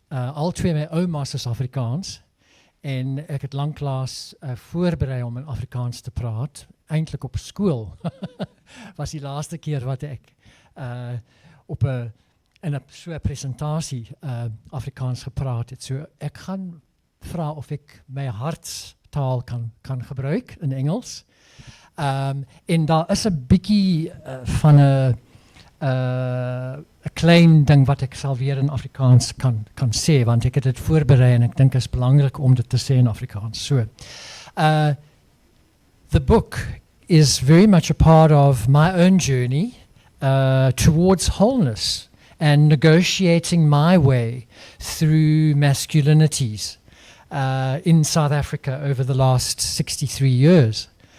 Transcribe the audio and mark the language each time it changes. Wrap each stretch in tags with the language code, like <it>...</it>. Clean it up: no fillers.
<af>Al twee my oumas is Afrikaans en ek het lanklaas voorberei om in Afrikaans te praat. Eintlik op skool was die laaste keer wat ek in 'n so 'n presentasie Afrikaans gepraat het. So ek gaan vra of ek my hartstaal kan gebruik in Engels. En daar is 'n bietjie van 'n klein ding wat ek sal weer in Afrikaans kan sê, want ek het dit voorberei en ek dink is belangrik om dit te sê in Afrikaans.</af> <en>So, the book is very much a part of my own journey towards wholeness and negotiating my way through masculinities in South Africa over the last 63 years.</en>